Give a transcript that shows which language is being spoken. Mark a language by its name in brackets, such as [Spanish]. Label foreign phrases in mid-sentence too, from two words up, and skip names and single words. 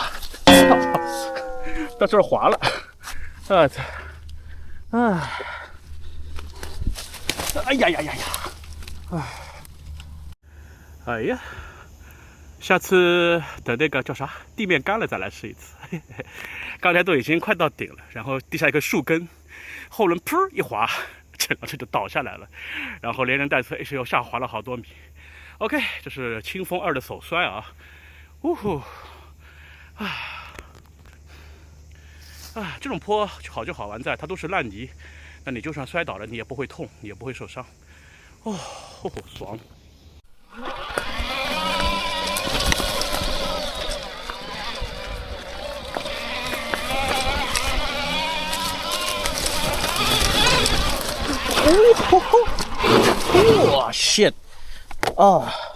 [Chinese] 到這兒滑了，哎呀！哎呀！下次等那個叫啥地面乾了再來試一次。剛才都已經快到頂了，然後地下一個樹根，後輪噗一滑。整個車就倒下來了，然後連人帶車一直又下滑了好多米。OK，這是清風2的首摔啊！這種坡好就好玩在它都是爛泥，那你就算摔倒了，你也不會痛，你也不會受傷。爽！哇 shit 啊！